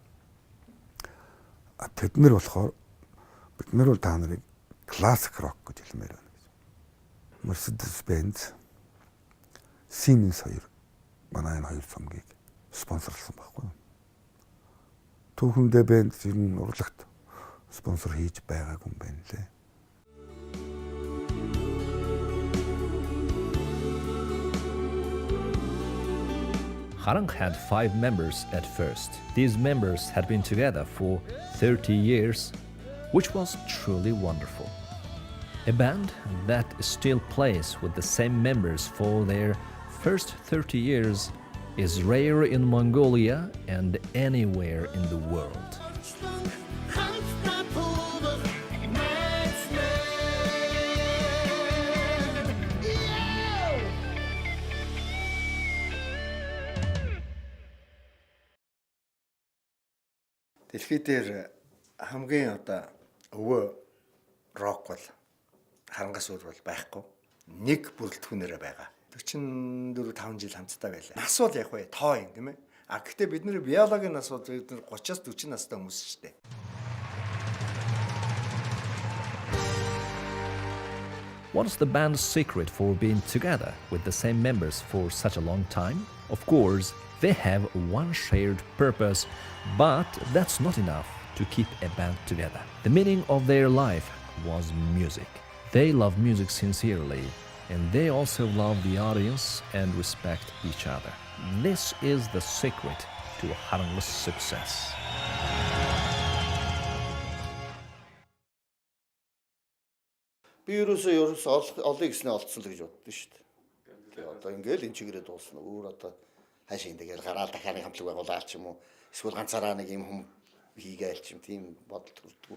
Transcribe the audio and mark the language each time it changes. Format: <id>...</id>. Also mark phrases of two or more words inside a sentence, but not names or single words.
<mn>Тэд нар болохоор бид нар бол та нарыг классик рок гэж хэлмээр байна гэж. Mercedes-Benz, Siemens хоёр манай энэ хоёр цомгийг спонсорлсон байхгүй юу? Түүхэндээ бэнд ер нь урлагт спонсор хийж байгаагүй юм байна лээ.</mn> <en>Haranga had 5 members at first. These members had been together for 30 years, which was truly wonderful. A band that still plays with the same members for their first 30 years is rare in Mongolia and anywhere in the world.</en> <mn>Дэлхий дээр хамгийн одоо өвөө рок бол харангаас өөр бол байхгүй. Нэг бүрэлдэхүүнээрээ байгаа. 44-5 жил хамтдаа байлаа. Нас бол яг бай тоо юм тийм ээ. А гэхдээ бид нэр биологийн нас бол бид 30-аас 40 настай хүмүүс шүү дээ.</mn> <en>What is the band's secret for being together with the same members for such a long time? Of course, they have one shared purpose, but that's not enough to keep a band together. The meaning of their life was music. They love music sincerely, and they also love the audience and respect each other. This is the secret to Haranga's success.</en> <mn>Би ерөөсөө олъё гэснээр олдсон л гэж боддоо шүү дээ. Тэгээ одоо ингээл энэ чигээрээ дуусна. Өөр одоо хаашаа ингээл гараал дахианы хамтлаг байгуулаад ч юм уу. Эсвэл ганцаараа нэг юм хүм хийгээл ч юм тийм бодол төрдгөө.</mn>